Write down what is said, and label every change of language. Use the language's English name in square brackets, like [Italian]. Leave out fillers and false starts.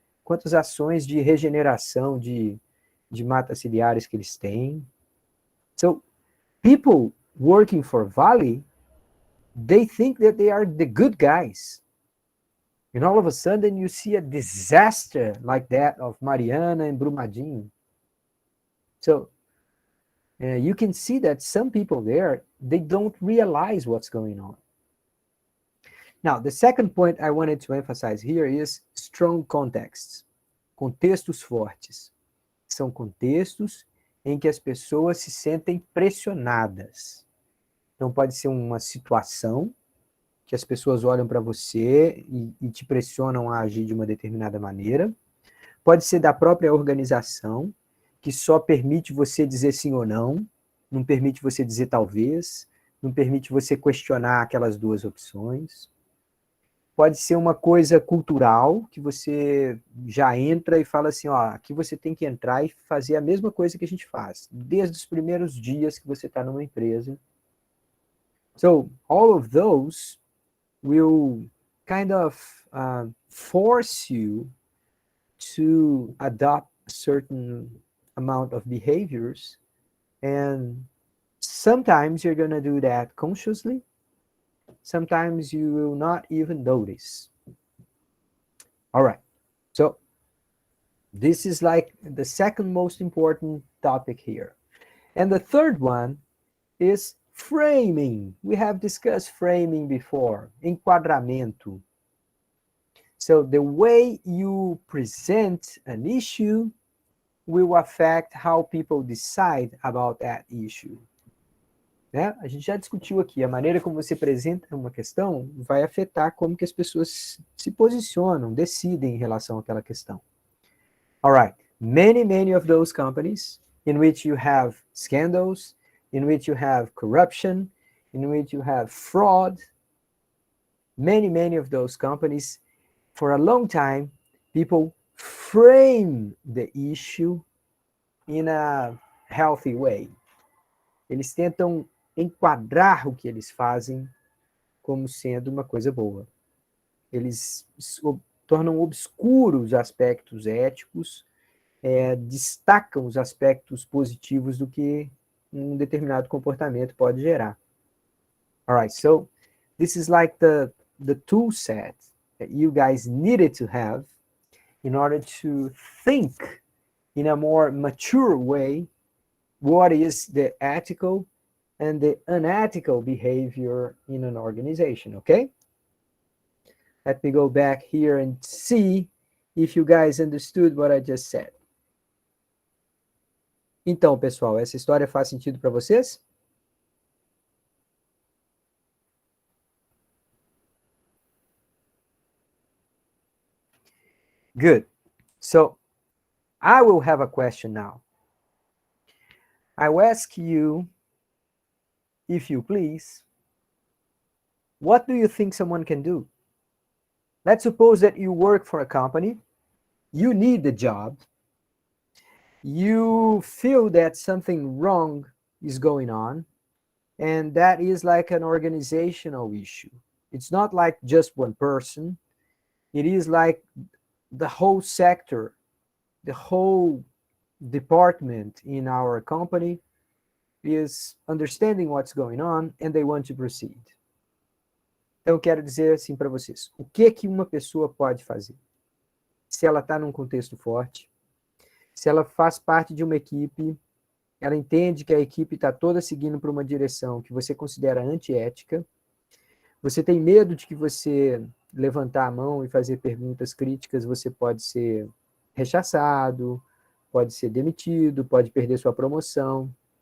[Portuguese] quantas ações de regeneração de matas ciliares que eles têm. [English] So, people working for Vale, they think that they are the good guys. And all of a sudden you see a disaster like that of Mariana and Brumadinho. So you can see that some people there, they don't realize what's going on. Now, the second point I wanted to emphasize here is strong contexts. [Portuguese] Contextos fortes. São contextos em que as pessoas se sentem pressionadas. Então, pode ser uma situação que as pessoas olham para você e te pressionam a agir de uma determinada maneira. Pode ser da própria organização, que só permite você dizer sim ou não permite você dizer talvez, não permite você questionar aquelas duas opções. Pode ser uma coisa cultural, que você já entra e fala assim, ó, aqui você tem que entrar e fazer a mesma coisa que a gente faz, desde os primeiros dias que você está numa empresa. [English] So, all of those will kind of force you to adopt a certain amount of behaviors, and sometimes you're going to do that consciously, sometimes you will not even notice. All right, so this is like the second most important topic here. And the third one is framing. We have discussed framing before, enquadramento. So the way you present an issue will affect how people decide about that issue. [Portuguese] Né? A gente já discutiu aqui, a maneira como você apresenta uma questão vai afetar como que as pessoas se posicionam, decidem em relação àquela questão. [English] All right, many of those companies in which you have scandals, in which you have corruption, in which you have fraud, many of those companies, for a long time, people frame the issue in a healthy way. [Portuguese] Eles tentam enquadrar o que eles fazem como sendo uma coisa boa. Eles tornam obscuros aspectos éticos, destacam os aspectos positivos do que um determinado comportamento pode gerar. [English] All right, so this is like the tool set that you guys needed to have in order to think in a more mature way what is the ethical and the unethical behavior in an organization, okay? Let me go back here and see if you guys understood what I just said. [Portuguese] Então, pessoal, essa história faz sentido para vocês? [English] Good. So, I will have a question now. I will ask you, if you please, what do you think someone can do? Let's suppose that you work for a company, you need the job, you feel that something wrong is going on, and that is like an organizational issue. It's not like just one person, it is like the whole sector, the whole department in our company is understanding what's going on and they want to proceed. [Portuguese] Então, eu quero dizer assim para vocês, o que uma pessoa pode fazer? Se ela está num contexto forte, se ela faz parte de uma equipe, ela entende que a equipe está toda seguindo para uma direção que você considera antiética, você tem medo de que você levantar a mão e fazer perguntas críticas, você pode ser rechaçado, pode ser demitido, pode perder sua promoção.